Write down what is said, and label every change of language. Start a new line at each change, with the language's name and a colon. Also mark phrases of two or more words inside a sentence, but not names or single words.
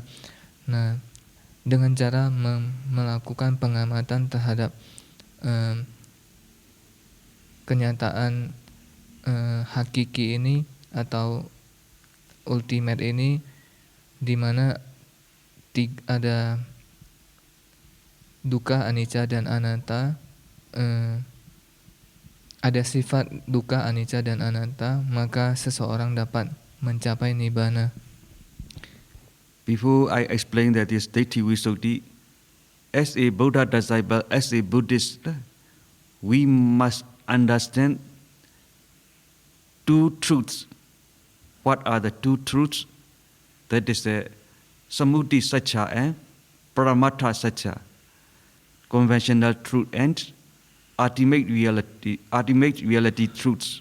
Indonesian: Nah, dengan cara melakukan pengamatan terhadap kenyataan hakiki ini atau ultimate ini, di mana ada
Pali: dukkha, anicca,
Indonesian: dan anatta, ada sifat
Pali: dukkha, anicca,
Indonesian: dan anatta, maka seseorang dapat mencapai nibbana.
English: Before I explain that is Ditthi Visuddhi, as a Buddha disciple, as a Buddhist, we must understand two truths. What are the two truths? That is the
Pali: Samudhi Satcha
English: and
Pali: Paramattha Satcha,
English: conventional truth and ultimate reality truths.